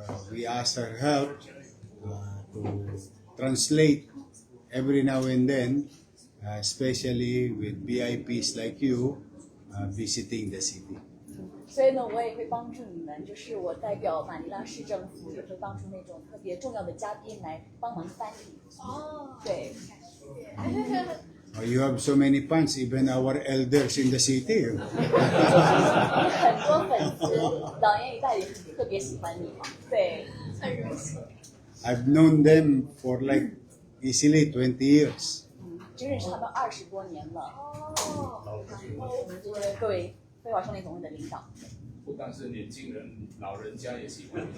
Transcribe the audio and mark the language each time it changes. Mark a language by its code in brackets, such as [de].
[en] We asked her help to translate every now and then, especially with VIPs like you visiting the city. [zh] 所以呢，我也会帮助你们，就是我代表马尼拉市政府，也会帮助那种特别重要的嘉宾来帮忙翻译。哦，对。 [en] You have so many fans, even our elders in the city. [zh] 很多粉丝，老年一代也特别喜欢你嘛，对，很热情。 [en] I've known them for like easily 20 years. [zh] 已经认识他们20多年了。哦，各位飞华商联总会的领导。不但是年轻人，老人家也喜欢。